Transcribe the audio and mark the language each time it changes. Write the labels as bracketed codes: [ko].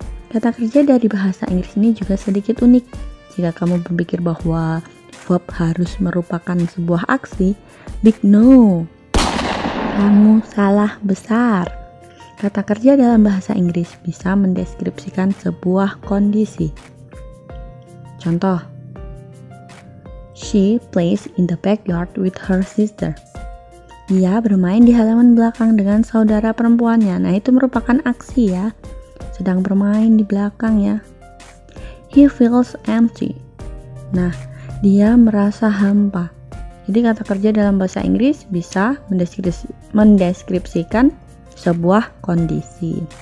[id] Kata kerja dari bahasa Inggris ini juga sedikit unik. Jika kamu berpikir bahwa verb harus merupakan sebuah aksi, [en] big no. [id] Kamu salah besar. Kata kerja dalam bahasa Inggris bisa mendeskripsikan sebuah kondisi. Contoh, [en] she plays in the backyard with her sister. [id] Dia bermain di halaman belakang dengan saudara perempuannya. Nah, itu merupakan aksi ya. Sedang bermain di belakang ya. [en] He feels empty. [id] Nah, dia merasa hampa. Jadi kata kerja dalam bahasa Inggris bisa mendeskripsikan sebuah kondisi.